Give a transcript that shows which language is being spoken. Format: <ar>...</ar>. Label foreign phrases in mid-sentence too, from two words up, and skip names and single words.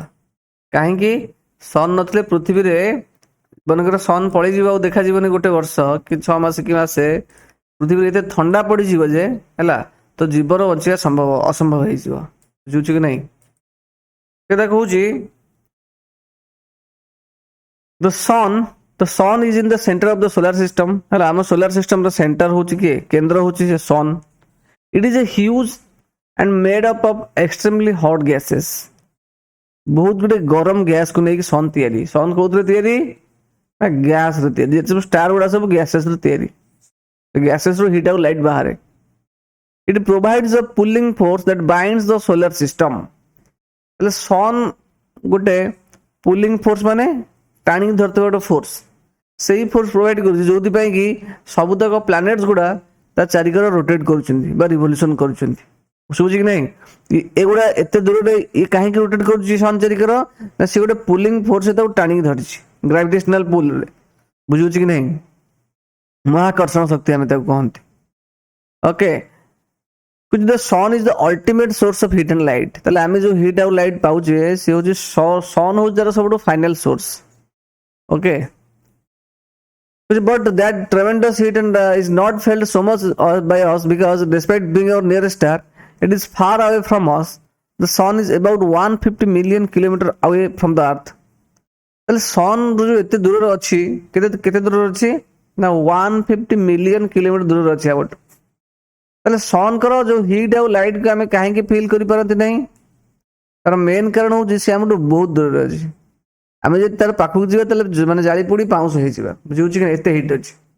<or>କାହିଁକି? ସନ୍ ନଥିଲେ ପୃଥିବୀରେ ମନେକର ସନ୍ ପଳେଇଯିବ ଆଉ ଦେଖାଯିବନି ଗୋଟେ ବର୍ଷ କି 6 ମାସ କି ମାସେ, ପୃଥିବୀରେ ଏତେ ଥଣ୍ଡା ପଡ଼ିଯିବ ଯେ ହେଲା, ତ ଜୀବନ ବଞ୍ଚିବା ଅସମ୍ଭବ ହେଇଯିବ, ବୁଝୁଛୁ କି ନାହିଁ? ସେଟା କହୁଛି</or> <en>the sun is in the center of the solar system,</en> <or>ହେଲା, ଆମ</or> <en>solar system</en> <or>ର ସେଣ୍ଟର ହେଉଛି କିଏ, କେନ୍ଦ୍ର ହେଉଛି ସେ sun.</or> <en>It is a huge and made up of extremely hot gases.</en> <or>ବହୁତ ଗୁଡେ ଗରମ ଗ୍ୟାସକୁ ନେଇକି ସନ୍ ତିଆରି। ସନ୍ କୋଉଥିରେ ତିଆରି ନା ଗ୍ୟାସରେ ତିଆରି, ଯେତେ ସବୁ ଷ୍ଟାର ଗୁଡା ସବୁ ଗ୍ୟାସେସରେ ତିଆରି, ଗ୍ୟାସେସରୁ ହିଟ୍ ଆଉ ଲାଇଟ୍ ବାହାରେ।</or> <en>It provides a pulling force that binds the solar system.</en> <or>ହେଲେ ସନ୍ ଗୋଟେ</or> <en>pulling force</en> <or>ମାନେ ଟାଣିକି ଧରିଥିବା ଗୋଟେ ଫୋର୍ସ, ସେଇ ଫୋର୍ସ ପ୍ରୋଭାଇଡ କରୁଛି ଯୋଉଥିପାଇଁ କି ସବୁତକ ପ୍ଲାନେଟ୍ସ ଗୁଡା ତା ଚାରିକର ରୋଟେଟ୍ କରୁଛନ୍ତି ବା ରିଭଲ୍ୟୁସନ କରୁଛନ୍ତି, ବୁଝୁଛି କି ନାହିଁ? ଏଗୁଡା ଏତେ ଦୂରରେ ଇଏ କାହିଁକି ରୋଟେଟ୍ କରୁଛି ସନ୍ ଚାରିକର ନା ସେ ଗୋଟେ</or> <en>pulling force</en> <or>ତାକୁ ଟାଣିକି ଧରିଛି</or> <en>gravitational pullରେ,</en> <or>ବୁଝୁଛି କି ନାହିଁ? ମହାକର୍ଷଣ ଶକ୍ତି ଆମେ ତାକୁ କହନ୍ତି, ଓକେ।</or> <en>The sun is the ultimate source of heat and light.</en> <or>ତାହେଲେ ଆମେ ଯୋଉ ହିଟ୍ ଆଉ ଲାଇଟ୍ ପାଉଛେ ସେ ହେଉଛି ସନ୍ ହେଉଛି ତାର ସବୁଠୁ</or> <en>final source,</en> <or>ଓକେ।</or> <en>But that tremendous heat and is not felt so much by us because despite being our nearest star, it is far away from us. The sun is about 150 million kilometer away from the earth.</en> <or>ତାହେଲେ ସନ୍ ଯୋଉ ଏତେ ଦୂରରେ ଅଛି, କେତେ ଦୂରରେ ଅଛି ନା 150</or> <en>million kilometer</en> <or>ଦୂରରେ ଅଛି ଆମଠୁ। ତାହେଲେ ସନ୍ଙ୍କର ଯୋଉ ହିଟ୍ ଆଉ ଲାଇଟ୍କୁ ଆମେ କାହିଁକି ଫିଲ୍ କରିପାରନ୍ତି ନାହିଁ, ତାର ମେନ୍ କାରଣ ହେଉଛି ସେ ଆମଠୁ ବହୁତ ଦୂରରେ ଅଛି। ଆମେ ଯଦି ତାର ପାଖକୁ ଯିବା ତାହେଲେ ମାନେ ଜାଳି ପୋଡ଼ି ପାଉଁଶ ହେଇଯିବା, ବୁଝୁଛି କି ଏତେ ହିଟ୍ ଅଛି।</or>